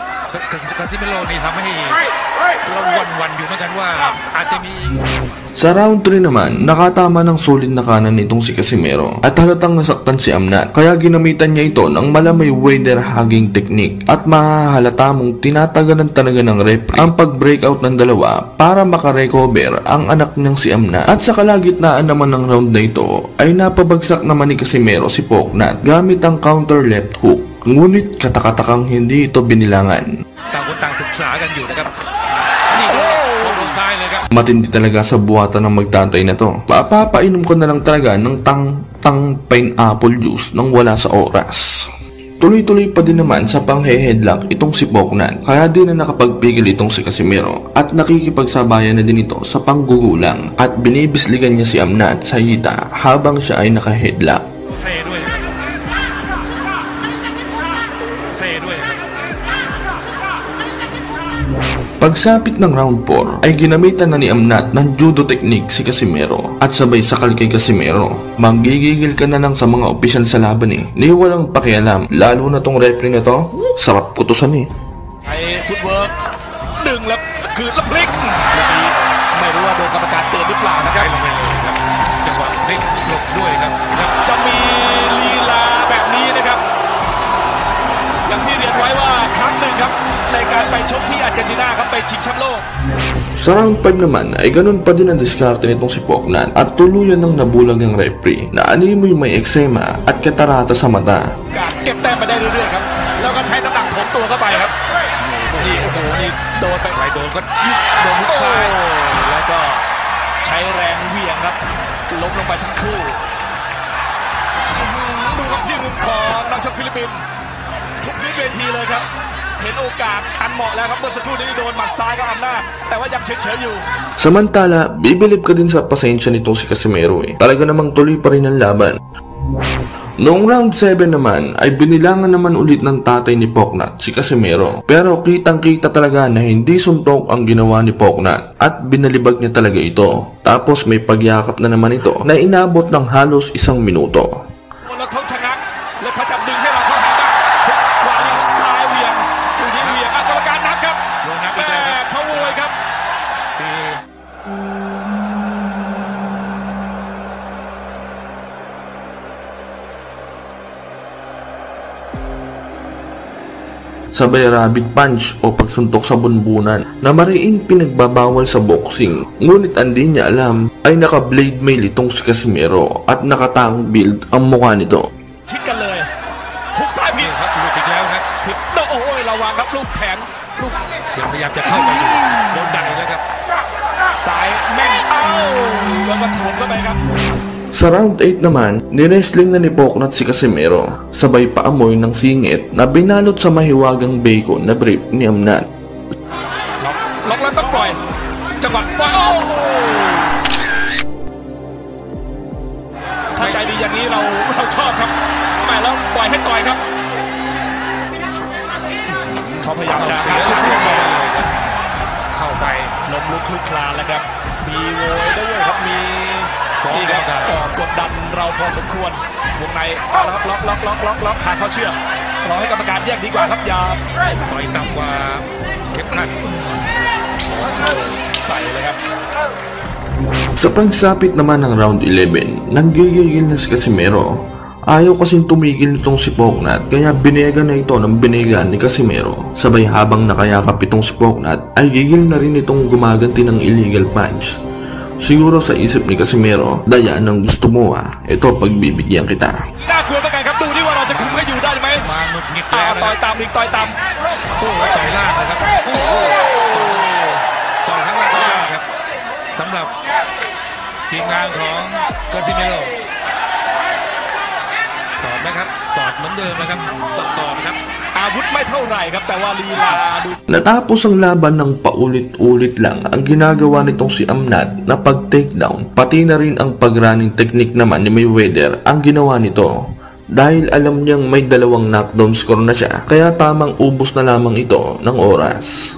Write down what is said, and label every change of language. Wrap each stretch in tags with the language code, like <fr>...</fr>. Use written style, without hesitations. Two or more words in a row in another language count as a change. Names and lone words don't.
<tl>Sa round 3 naman, nakatama ng solid na kanan nitong si Casimero at halatang nasaktan si Amnat kaya ginamitan niya ito ng malamay wader</tl> <en>hugging technique</en> <tl>at mahahalata mong tinatagalan talaga ng referee ang pag-breakout ng dalawa para makarecover ang anak niyang si Amnat. At sa kalagitnaan naman ng round na ito ay napabagsak naman ni Casimero si Poknat gamit ang counter left hook. Ngunit katakatakang hindi ito binilangan.</tl> <th>นี่โดนซ้ายเลยครับ</th> <tl>Matindi talaga sa buhatan ng magtatay na to. Papainom ko na lang talaga ng tang</tl> <en>pineapple juice</en> <tl>nang wala sa oras. Tuloy-tuloy pa din naman sa panghe-headlock itong si Poknat, kaya di na nakapagpigil itong si Casimero at nakikipagsabayan na din ito sa panggugulang at binibisligan niya si Amnat sa hita habang siya ay naka-headlock.</tl> <th>เซ่ด้วยเซ่ด้วย</th> <tl>Pagsapit ng round 4 ay ginamitan na ni Amnat ng judo technique si Casimero at sabay sakal kay Casimero. Manggigigil ka na lang sa mga opisyal sa laban eh. Ni walang pakialam, lalo na tong referee na to, sarap kutusan eh.</tl> <th>ไอ้ฟุตเวิร์กดึงแล้วคืนแล้วพลิกลูกนี้ไม่รู้ว่าโดนกรรมการเตือนหรือเปล่านะครับ ลงไปเลยครับจังหวะพลิกหลบด้วยครับ จะมีลีลาแบบนี้นะครับ อย่างที่เรียนไว้ว่าครั้งหนึ่งครับในการไปชกที่อาร์เจนตินาครับไปชิงแชมป์โลก</th> <tl>Sa round 5 naman ay ganun pa din ang diskarte nitong si Poknat at tuluyan ng nabulag ng referee na animoy may eksema at katarata sa mata.</tl> <th>การเก็บแต้มมาได้เรื่อยๆครับแล้วก็ใช้น้ำหนักโถมตัวเข้าไปครับนี่โอ้โหนี่โดนไป ใครโดนก็โดนลุกซ้าย แล้วก็ใช้แรงเหวี่ยงครับล้มลงไปทั้งคู่ดูครับที่มุมของนักชกฟิลิปปินส์ทุกพื้นเวทีเลยครับเห็นโอกาสอันเหมาะแล้วครับเมื่อสักครู่นี้โดนหมัดซ้ายกับอำนาจแต่ว่ายังเฉยๆอยู่</th> <tl>Samantala, bibilib ka din sa pasensya nitong si Casimero eh. Talaga namang tuloy pa rin ang laban. Noong round 7 naman ay binilangan naman ulit ng tatay ni Poknat si Casimero. Pero kitang-kita talaga na hindi suntok ang ginawa ni Poknat at binalibag niya talaga ito. Tapos may pagyakap na naman ito na inabot ng halos 1 minuto.</tl> <th>แล้วเขาชะงักแล้วเขาจับดึงให้เราเข้าหาบ้างขวาแล้วซ้ายเหวี่ยงลูกนี้เหวี่ยงกรรมการนับครับ โดนนับอี แม่ กแล้วครับ เขาโวยครับ สี่</th> <tl>Sabay</tl> <en>rabbit punch</en> <tl>o pagsuntok sa bunbunan na mariing pinagbabawal sa boxing. Ngunit ang di niya alam ay naka-blade mail itong si Casimero at nakatang build ang mukha nito.</tl> <th>ชิดกันเลยหุกซ้ายผิ นี่ ด ครับหลุดอีกแล้วครับ ผิดโอ้ยระวังครับลูกแขนลูก ยังพยายามจะเข้าไปอยู่โดนดันอีกแล้วครับ ซ้ายแม่นเอ้าแล้วก็ถ่วงเข้าไปครับ</th> <tl>Sa round 8 naman, niwrestling na ni Poknat si Casimero, sabay paamoy ng singit na binalot sa mahiwagang bacon na brief ni Amnat.</tl> <th>ล็อกแล้วต้องปล่อยจังหวะปล่อยโอ้โหถ้าใจดีอย่างนี้เราชอบครับไม่แล้วปล่อยให้ต่อยครับเขาพยายามจะ เสีย ทุก เรี เรื่ ย อบ ง ร้ เล อย ย เลยครับเข้าไป ล้มลุกคลุกคลานแล้วครับมีโวยด้วยครับมีนี่ครับก่อกดดันเราพอสมควรวงในล็อกหาเขาเชื่อมรอให้กรรมการแยกดีกว่าครับอย่า ต่อยต่ำกว่าเข็มขัด ใส่เลยครับ</th> <tl>Sa pagsapit naman ng round 11, nanggigigil na si Casimero. Ayaw kasing tumigil nitong si Poknat kaya binega na ito ng binega ni Casimero. Sabay habang nakayakap itong si Poknat ay gigil na rin itong gumaganti ng</tl> <en>illegal punch.</en> <tl>Siguro sa isip ni Casimero, daya ng gusto mo ito pagbibigyan kita.</tl> <th>น่ากลัวเหมือนกันครับดูที่ว่าเราจะคุมให้อยู่ได้ไหม มาหงุดหงิดแล้วนะ ต่อยตามอีกต่อยตาม โอ้โหต่อยล่างนะครับโอ้โหต่อยข้างล่างต่อยล่างครับสำหรับทีมงานของกาซิเมโรตอบนะครับตอบเหมือนเดิมนะครับตอบนะครับ อาวุธไม่เท่าไหร่ครับแต่ว่าลีลาดู</th> <tl>Natapos ang laban ng paulit-ulit lang ang ginagawa nitong si Amnat na pag-takedown, pati na rin ang pag-</tl> <en>running technique</en> <tl>naman ni Mayweather ang ginawa nito. Dahil alam niyang may 2 knockdown score na siya, kaya tamang ubos na lamang ito ng oras.</tl>